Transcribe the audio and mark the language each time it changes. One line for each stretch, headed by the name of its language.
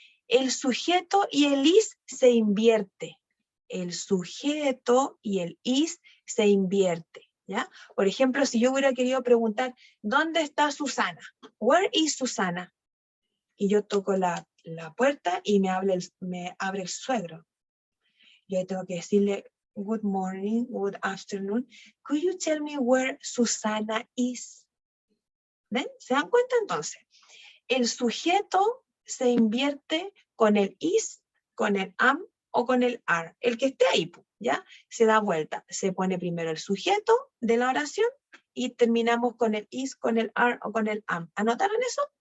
Spanish: El sujeto y el is se invierte. El sujeto y el is se invierte, ¿ya? Por ejemplo, si yo hubiera querido preguntar, ¿dónde está Susana?
English: Where is Susana?
Spanish: Y yo toco la puerta y me abre el suegro. Yo tengo que decirle,
English: good morning, good afternoon. Could you tell me where Susana is?
Spanish: ¿Ven? ¿Se dan cuenta entonces? El sujeto se invierte con el is, con el am o con el are. El que esté ahí, ¿ya? Se da vuelta. Se pone primero el sujeto de la oración y terminamos con el is, con el are o con el am. ¿Anotaron eso?